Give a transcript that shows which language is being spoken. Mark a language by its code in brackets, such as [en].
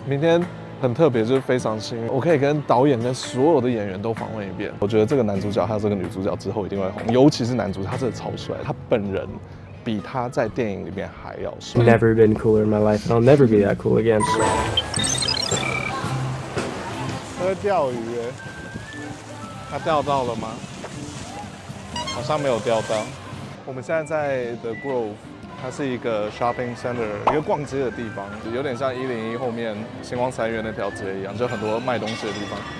[zh] 明天很特别，就是非常幸运，我可以跟导演跟所有的演员都访问一遍。我觉得这个男主角还有这个女主角之后一定会红，尤其是男主角，他真的超帅，他本人比他在电影里面还要帅。 [en] Never been cooler in my life, and I'll never be that cool again. [zh] 他在钓鱼耶，他钓到了吗？好像没有钓到。我们现在在 The Grove。它是一个 shopping center， 一个逛街的地方，有点像101后面星光三月那条街一样，就很多卖东西的地方。